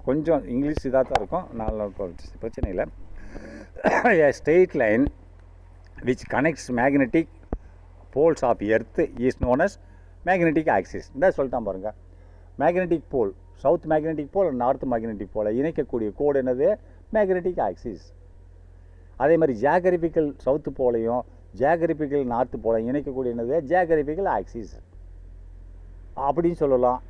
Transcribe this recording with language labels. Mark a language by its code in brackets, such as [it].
[ta] கொஞ்சம் இங்கிலீஷ் இதாக தான் இருக்கும், நல்லா பிரச்சனை இல்லை. [en] A straight line which connects magnetic poles of earth is known as magnetic axis. [ta] இந்த சொல்லிட்டான் பாருங்கள், மேக்னெட்டிக் போல், சவுத் மேக்னெட்டிக் போல், நார்த் மேக்னெட்டிக் போல் இணைக்கக்கூடிய கோடு என்னது, மேக்னெட்டிக் ஆக்சிஸ். அதே மாதிரி ஜியாகிரபிக்கல் சவுத்து போலையும் ஜியாகிரபிக்கல் நார்த்து போலையும் இணைக்கக்கூடிய என்னது, ஜியாகிரபிக்கல் ஆக்சிஸ் அப்படின்னு சொல்லலாம்.